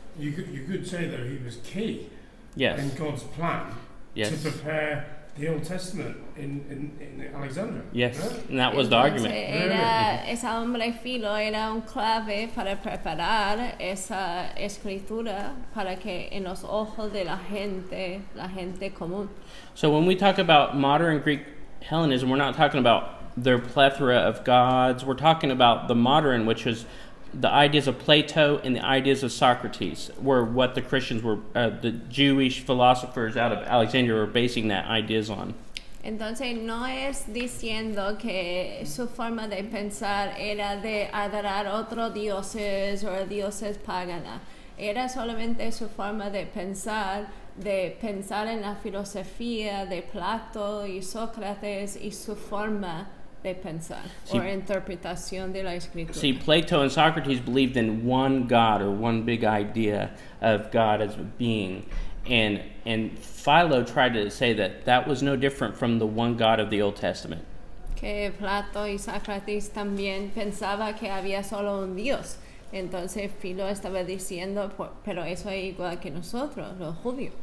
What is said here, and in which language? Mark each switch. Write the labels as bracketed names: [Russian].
[English] You could say that he was key Yes. in God's plan Yes. to prepare the Old Testament in Alexandria. Yes, Right? and that was the argument. [Spanish] Ese hombre Filo era un clave para preparar esa escritura para que en los ojos de la gente común. [English] So when we talk about modern Greek Hellenism, we're not talking about their plethora of gods. We're talking about the modern, which is the ideas of Plato and the ideas of Socrates, were what the Christians were, the Jewish philosophers out of Alexandria were basing that ideas on. [Spanish] Entonces no es diciendo que su forma de pensar era de adorar otros dioses o dioses paganos. Era solamente su forma de pensar en la filosofía de Plato y Sócrates y su forma de pensar o interpretación de la escritura. [English] See, Plato and Socrates believed in one God or one big idea of God as a being. And Philo tried to say that was no different from the one God of the Old Testament. [Spanish] Que Plato y Sócrates también pensaba que había solo un Dios. Entonces Filo estaba diciendo, pero eso es igual que nosotros, los judíos.